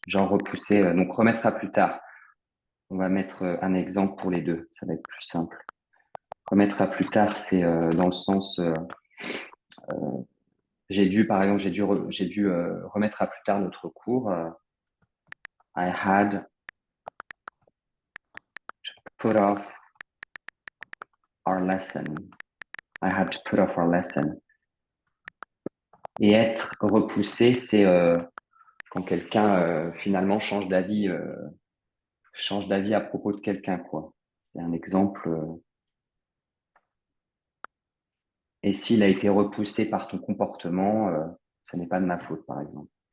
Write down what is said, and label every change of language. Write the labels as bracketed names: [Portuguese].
[French] Genre repousser, donc remettre à plus tard. On va mettre un exemple pour les deux. Ça va être plus simple. Remettre à plus tard, c'est dans le sens j'ai dû, par exemple, j'ai dû remettre à plus tard notre cours. [English] I had to put off our lesson. I had to put off our lesson. [French] Et être repoussé, c'est quand quelqu'un finalement change d'avis à propos de quelqu'un, quoi. C'est un exemple. Et s'il a été repoussé par ton comportement, ça n'est pas de ma faute, par exemple.